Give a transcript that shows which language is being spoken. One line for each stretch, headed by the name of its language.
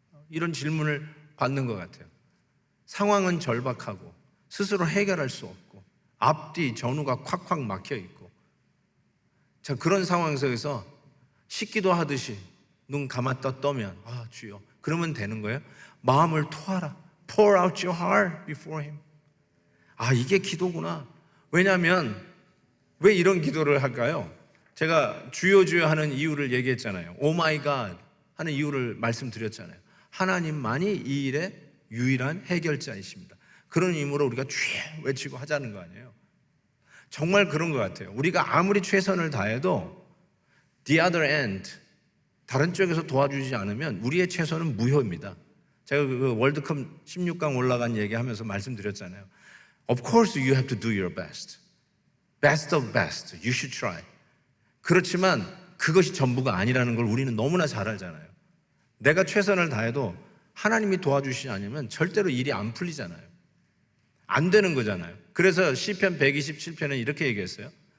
Korean: 이런 질문을 받는 것 같아요. 상황은 절박하고 스스로 해결할 수 없고 앞뒤 전후가 콱콱 막혀 있고, 자, 그런 상황 속에서 식기도 하듯이 눈 감았다 떠면 주여, 그러면 되는 거예요? 마음을 토하라.
English: Pour out your heart before him.
Korean: 이게 기도구나. 왜냐하면 왜 이런 기도를 할까요? 제가 주여 주여 하는 이유를 얘기했잖아요.
English: Oh my God
Korean: 하는 이유를 말씀드렸잖아요. 하나님만이 이 일의 유일한 해결자이십니다. 그런 의미로 우리가 주여 외치고 하자는 거 아니에요. 정말 그런 것 같아요. 우리가 아무리 최선을 다해도
English: the other end,
Korean: 다른 쪽에서 도와주지 않으면 우리의 최선은 무효입니다. 제가 그 월드컵 16강 올라간 얘기하면서 말씀드렸잖아요.
English: Of course you have to do your best. Best of best. You should try.
Korean: 그렇지만 그것이 전부가 아니라는 걸 우리는 너무나 잘 알잖아요. 내가 최선을 다해도 하나님이 도와주시지 않으면 절대로 일이 안 풀리잖아요. 안 되는 거잖아요. 그래서 시편 127편은 이렇게 얘기했어요.